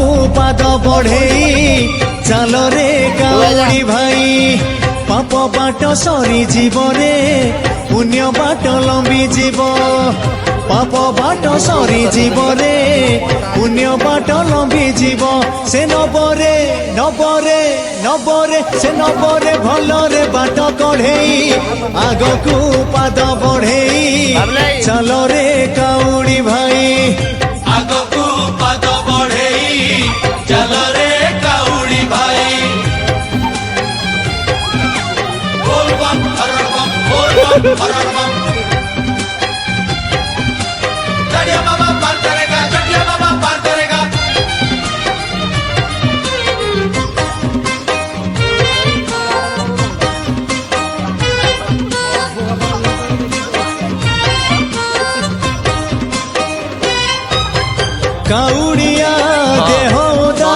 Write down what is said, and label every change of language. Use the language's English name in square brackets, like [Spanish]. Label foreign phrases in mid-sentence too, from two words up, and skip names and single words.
[Odia] ପାଦ ବଢେଇ ଚାଲ ରେ କାଉଡ଼ି ଭାଇ ପାପ ବାଟ ସରି ଯିବ ରେ ପୁଣ୍ୟ ବାଟ ଲମ୍ବି ଯିବ ପାପ ବାଟ ସରି ଯିବ ରେ ପୁଣ୍ୟ ବାଟ ଲମ୍ବି ଯିବ ସେ ନବରେ ନବରେ ନବରେ ସେ ନବରେ ଭଲରେ ବାଟ କଢେଇ ଆଗକୁ ପାଦ ବଢେଇ ଚାଲ ରେ କାଉଡ଼ି ଭାଇ ଆଗକୁ ପାଦ ବଢେଇ ଚାଲ ରେ କାଉଡ଼ି ଭାଇ ବୋଲ ବମ୍ ହର ବମ୍ ବୋଲ ବମ୍ ହର ବମ୍ [Hindi] चढ़िया बाबा पार करेगा चढ़िया बाबा पार करेगा [Odia] କାଉଡ଼ିଆ ଦେହ ଓଦା